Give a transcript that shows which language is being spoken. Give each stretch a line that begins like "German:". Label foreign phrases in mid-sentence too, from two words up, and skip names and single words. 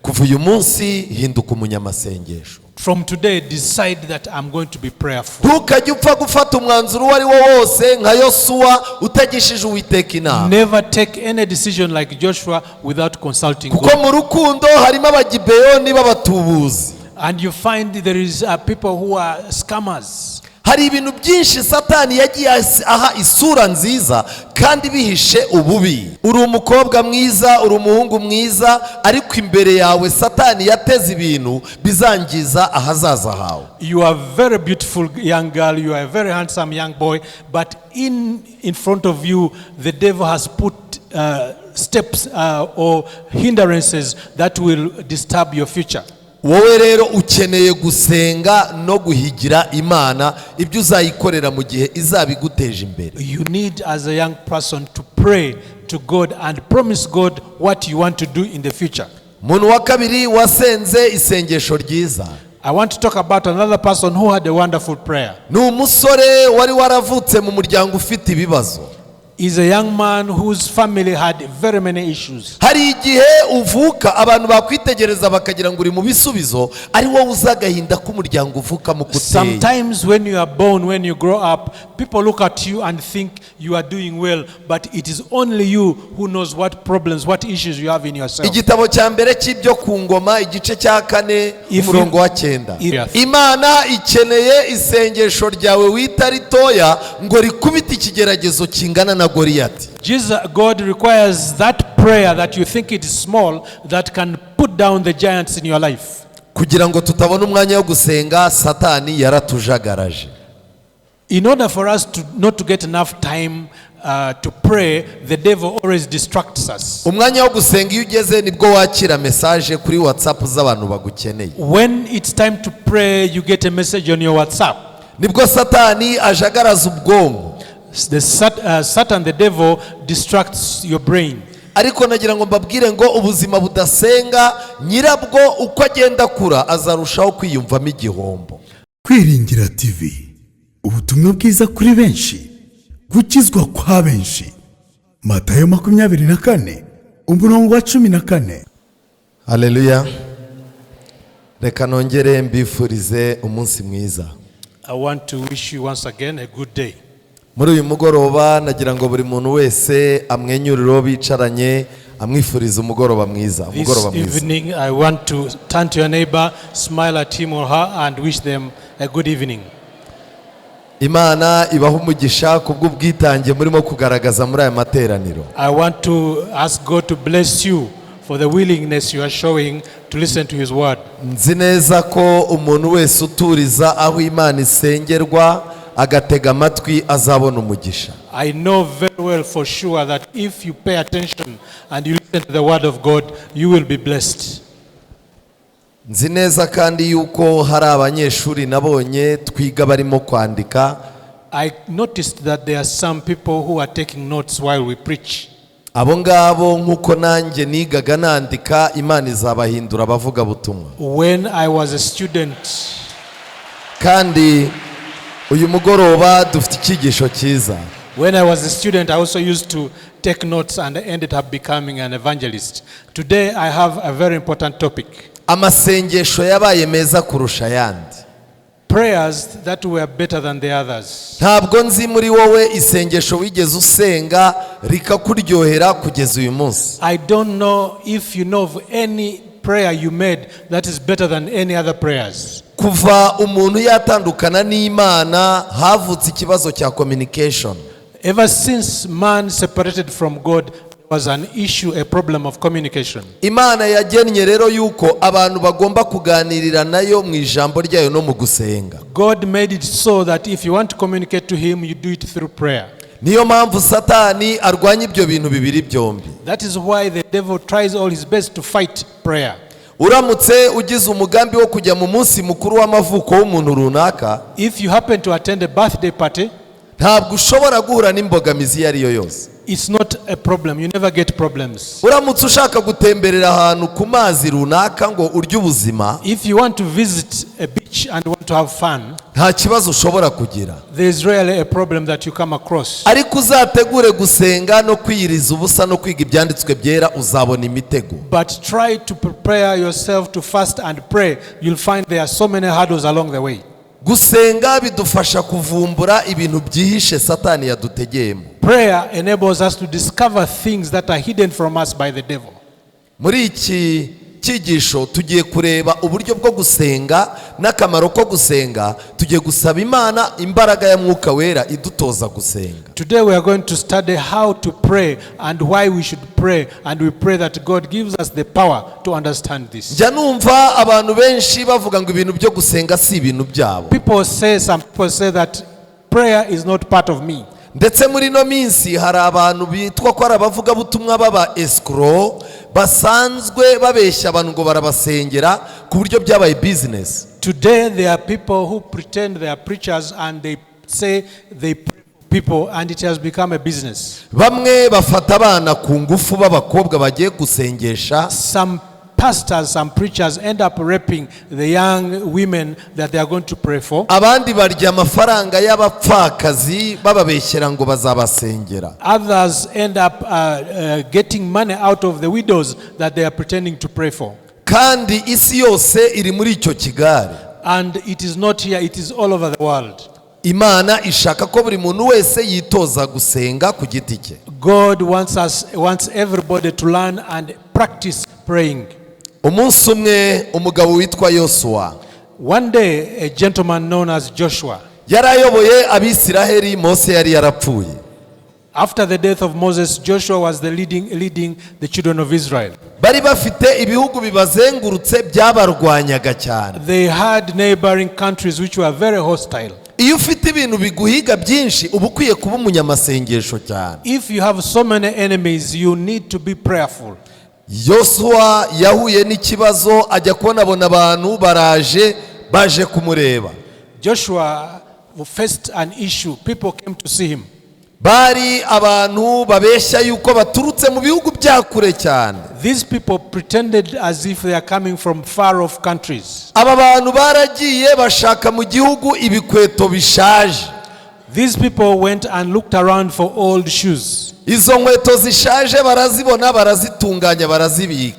Kinyarwanda: kuva uyu munsi hinduka umunyamasengesho.
English: From today, decide that I'm going to be prayerful.
Kinyarwanda: Ntukajye upfa gufata umwanzuro wari wo wose nka Yosuwa utagishije Uwiteka inama.
English: Never take any decision like Joshua without consulting God.
Kinyarwanda: Kuko mu rukundo harimo abagibeyoni b'abatubuzi.
English: And you find there is people who are scammers.
Kinyarwanda: Hari ibintu byinshi Satani yagiye aha isura nziza kandi bihishe ububi. Uri umukobwa mwiza, uri umuhungu mwiza, ariko imbere yawe Satani yateze ibintu bizangiza ahazaza hawe.
English: You are very beautiful young girl, you are a very handsome young boy, but in front of you the devil has put steps or hindrances that will disturb your future.
Kinyarwanda: Wowe rero ukeneye gusenga no guhigira Imana ibyo uzayikorera mu gihe izabiguteje imbere.
English: You need as a young person to pray to God and promise God what you want to do in the future.
Kinyarwanda: Muntu wa kabiri wasenze isengesho ryiza.
English: I want to talk about another person who had a wonderful prayer.
Kinyarwanda: Ni umusore wari waravutse mu muryango ufite ibibazo.
English: Is a young man whose family had very many issues.
Kinyarwanda: Hari igihe uvuka abantu bakwitegereza bakagira ngo uri mu bisubizo ari wowe uzagahinda k'umuryango uvuka mu kuteye.
English: Sometimes when you are born, when you grow up, people look at you and think you are doing well, but it is only you who knows what problems, what issues you have in yourself.
Kinyarwanda: Igitabo cya mbere cy'ibyo ku ngoma igice cya 4 umurongo wa 9. Imana ikeneye isengesho ryawe wita ritoya ngo rikubite ikigeragezo kingana na Goliath.
English: God requires that prayer that you think it is small that can put down the giants in your life.
Kinyarwanda: Kugira ngo tutabona umwanya wo gusenga Satani yaratujagaraje.
English: In order for us not to get enough time to pray, the devil always distracts us.
Kinyarwanda: Umwanya wo gusenga iyo ugeze nibwo wakira message kuri WhatsApp z'abantu bagukeneye.
English: When it's time to pray, you get a message on your WhatsApp.
Kinyarwanda: Nibwo Satani ajagaraza ubwonko.
English: Satan, the devil, distracts your brain.
Kinyarwanda: Ariko nagira ngo mbabwire ngo ubuzima budasenga nyirabwo uko agenda kura azarushaho kwiyumvamo igihombo. Kwiringira TV, ubutumwa bwiza kuri benshi, gukizwa kwa benshi. Matayo 24 umurongo wa 14. Haleluya. Reka nongere mbifurize umunsi mwiza.
English: I want to wish you once again a good day.
Kinyarwanda: Muri uyu mugoroba nagira ngo buri muntu wese amwenyuriro bicaranye amwifuriza umugoroba mwiza.
English: This evening I want to turn to your neighbor, smile at him or her and wish them a good evening.
Kinyarwanda: Imana ibaho umugisha kubw'ubwitange murimo kugaragaza muri aya materaniro.
English: I want to ask God to bless you for the willingness you are showing to listen to his word.
Kinyarwanda: Nzi neza ko umuntu wese uturiza aho Imana isengerwa agatega amatwi azabona umugisha.
English: I know very well for sure that if you pay attention and you listen to the word of God, you will be blessed.
Kinyarwanda: Nzi neza kandi yuko hari abanyeshuri nabonye twiga barimo kwandika.
English: I noticed that there are some people who are taking notes while we preach.
Kinyarwanda: Abo ngabo nkuko nanjye nigaga nandika Imana izabahindura abavuga butumwa.
English: When I was a student,
Kinyarwanda: kandi uyu mugoroba dufite icyigisho cyiza.
English: When I was a student, I also used to take notes and ended up becoming an evangelist. Today I have a very important topic.
Kinyarwanda: Amasengesho yabaye meza kurusha yandi.
English: Prayers that were better than the others.
Kinyarwanda: Ntabwo nzi muri wowe isengesho wigeze usenga rikakuryohera kugeza uyu munsi.
English: I don't know if you know of any prayer you made that is better than any other prayers.
Kinyarwanda: Kuva umuntu yatandukana n'Imana havutse ikibazo cya communication.
English: Ever since man separated from God, there was an issue, a problem of communication.
Kinyarwanda: Imana yagennye rero yuko abantu bagomba kuganirira nayo mu ijambo ryayo no mu gusenga.
English: God made it so that if you want to communicate to him, you do it through prayer.
Kinyarwanda: Niyo mpamvu Satani arwanya ibyo bintu bibiri byombi.
English: That is why the devil tries all his best to fight prayer.
Kinyarwanda: Uramutse ugize umugambi wo kujya mu munsi mukuru w'amavuko w'umuntu runaka,
English: if you happen to attend a birthday party,
Kinyarwanda: ntabwo ushobora guhura n'imbogamizi yari yo yose.
English: It's not a problem. You never get problems.
Kinyarwanda: uramutse ushaka gutemberera ahantu ku mazi runaka ngo urye ubuzima,
English: If you want to visit a beach and want to have fun,
Kinyarwanda: nta kibazo ushobora kugira,
English: there is rarely a problem that you come across.
Kinyarwanda: ariko uzategure gusenga no kwiyiriza ubusa no kwiga ibyanditswe byera, uzabona imitego.
English: But try to prepare yourself to fast and pray. You'll find there are so many hurdles along the way.
Kinyarwanda: Gusenga bidufasha kuvumbura ibintu byihishe satani yadutegeyemo.
English: Prayer enables us to discover things that are hidden from us by the devil.
Kinyarwanda: Muri iki cyigisho tugiye kureba uburyo bwo gusenga n'akamaro ko gusenga. Tugiye gusaba Imana imbaraga ya Mwuka Wera idutoza gusenga.
English: Today we are going to study how to pray and why we should pray, and we pray that God gives us the power to understand this.
Kinyarwanda: Njya numva abantu benshi bavuga ngo ibintu byo gusenga si ibintu byabo.
English: Some people say that prayer is not part of me.
Kinyarwanda: Ndetse muri no minsi hari abantu bitwa ko ari abavugabutumwa baba escrow basanzwe babeshya abantu ngo barabasengera ku buryo byabaye business.
English: Today there are people who pretend they are preachers and they say they pray for people, and it has become a business.
Kinyarwanda: Bamwe bafata abana ku ngufu b'abakobwa bagiye gusengesha.
English: Some pastors, some preachers end up raping the young women that they are going to pray for.
Kinyarwanda: Abandi barya amafaranga y'abapfakazi bababeshyera ngo bazabasengera.
English: Others end up getting money out of the widows that they are pretending to pray for.
Kinyarwanda: Kandi isi yose iri muri icyo kigare.
English: And it is not here, it is all over the world.
Kinyarwanda: Imana ishaka ko buri muntu wese yitoza gusenga ku giti cye.
English: God wants everybody to learn and practice praying.
Kinyarwanda: Umunsi umwe umugabo witwa Yosuwa,
English: One day a gentleman known as Joshua,
Kinyarwanda: yarayoboye Abisiraheli. Mose yari yarapfuye.
English: after the death of Moses, Joshua was the leading the children of Israel.
Kinyarwanda: Bari bafite ibihugu bibazengurutse byabarwanyaga cyane.
English: They had neighboring countries which were very hostile.
Kinyarwanda: Iyo ufite ibintu biguhiga byinshi uba ukwiye kuba umunyamasengesho cyane.
English: If you have so many enemies, you need to be prayerful.
Kinyarwanda: Yosuwa yahuye n'ikibazo, ajya kubona abona abantu baje kumureba.
English: Joshua faced an issue. People came to see him.
Kinyarwanda: Bari abantu babeshya yuko baturutse mu bihugu bya kure cyane.
English: These people pretended as if they are coming from far off countries.
Kinyarwanda: Aba bantu baragiye bashaka mu gihugu ibikweto bishaje.
English: These people went and looked around for old shoes.
Kinyarwanda: Izo nkweto zishaje barazibona, barazitunganya, barazibika.